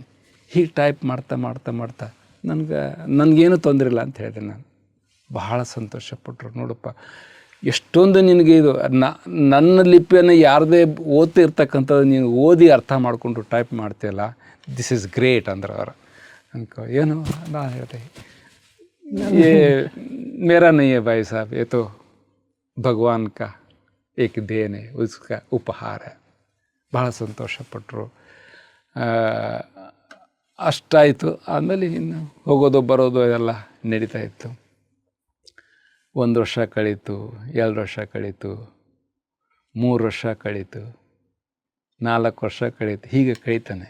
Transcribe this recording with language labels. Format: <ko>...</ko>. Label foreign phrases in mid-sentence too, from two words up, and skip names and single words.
<kn>ಹೀಗೆ ಟೈಪ್ ಮಾಡ್ತಾ ನನಗೇನು ತೊಂದರೆ ಇಲ್ಲ ಅಂತ ಹೇಳಿದೆ ನಾನು. ಬಹಳ ಸಂತೋಷಪಟ್ಟರು. ನೋಡಪ್ಪ, ಎಷ್ಟೊಂದು ನಿನಗೆ ಇದು ನನ್ನ ಲಿಪಿಯನ್ನು ಯಾರದೇ ಓದ್ತಾ ಇರ್ತಕ್ಕಂಥದ್ದು ನೀನು ಓದಿ ಅರ್ಥ ಮಾಡಿಕೊಂಡು ಟೈಪ್ ಮಾಡ್ತೀಯಲ್ಲ,</kn> <en>this is great</en> <kn>ಅಂದ್ರೆ ಅವರು. ಅನ್ಕೋ ಏನು ನಾನು ಹೇಳಿದೆ,</kn> <hi>ये मेरा नहीं है भाई साहब, ये तो भगवान का एक देन है, उसका उपहार है.</hi> <kn>ಭಾಳ ಸಂತೋಷಪಟ್ಟರು. ಅಷ್ಟಾಯಿತು. ಆಮೇಲೆ ಇನ್ನು ಹೋಗೋದು ಬರೋದು ಎಲ್ಲ ನಡೀತಾ ಇತ್ತು. 1 ವರ್ಷ ಕಳೀತು, 2 ವರ್ಷ ಕಳೀತು, 3 ವರ್ಷ ಕಳೀತು, 4 ವರ್ಷ ಕಳೀತು, ಹೀಗೆ ಕಳೀತಾನೆ.</kn>